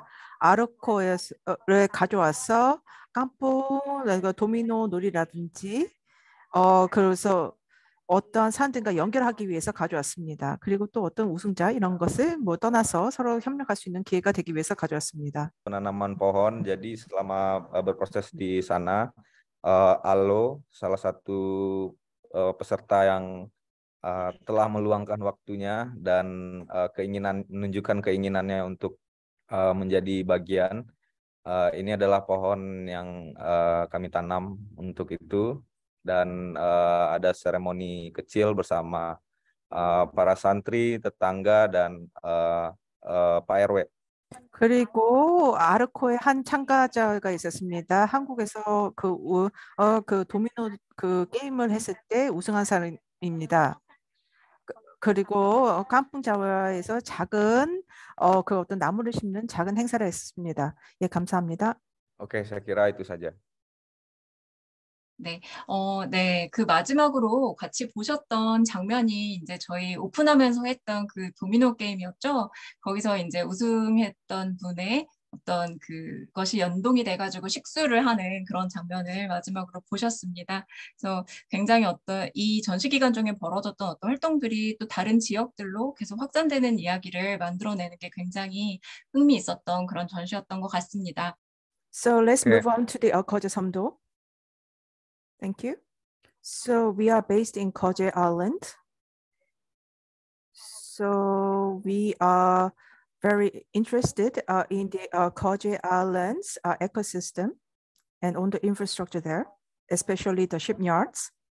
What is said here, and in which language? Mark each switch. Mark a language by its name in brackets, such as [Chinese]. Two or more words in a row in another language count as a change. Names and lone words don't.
[Korean] 아르코를 가져와서 깜뽕, 도미노 놀이라든지 그래서 어떤 사람들과 연결하기 위해서 가져왔습니다. 그리고 또 어떤 우승자 이런 것을 떠나서 서로 협력할 수 있는 기회가 되기 위해서 가져왔습니다. [Indonesian] Penanaman pohon, jadi selama berproses di sana, Alo, salah satu peserta yang telah meluangkan waktunya dan menunjukkan keinginannya untuk menjadi bagian. Ini adalah pohon yang kami tanam untuk itu. Dan ada seremoni kecil bersama para santri, tetangga, dan Pak RW. [Korean] 그리고 아르코의 한 참가자가 있었습니다. 한국에서 그 도미노 그 게임을 했을 때 우승한 사람입니다. 그리고 깜풍자와에서 작은 그 어떤 나무를 심는 작은 행사를 했습니다. 예, 감사합니다. [Indonesian] Oke, saya kira itu saja. [Korean] 네, 네, 그 마지막으로 같이 보셨던 장면이 이제 저희 오픈하면서 했던 그 도미노 게임이었죠. 거기서 이제 우승했던 분의 어떤 그것이 연동이 돼가지고 식수를 하는 그런 장면을 마지막으로 보셨습니다. 그래서 굉장히 어떤 이 전시 기간 중에 벌어졌던 어떤 활동들이 또 다른 지역들로 계속 확산되는 이야기를 만들어내는 게 굉장히 흥미있었던 그런 전시였던 것 같습니다. [English] So let's move on to the GEOJE 섬도. Thank you. So we are based in GEOJE Island. So we are very interested in the GEOJE Islands ecosystem and on the infrastructure there, especially the shipyards.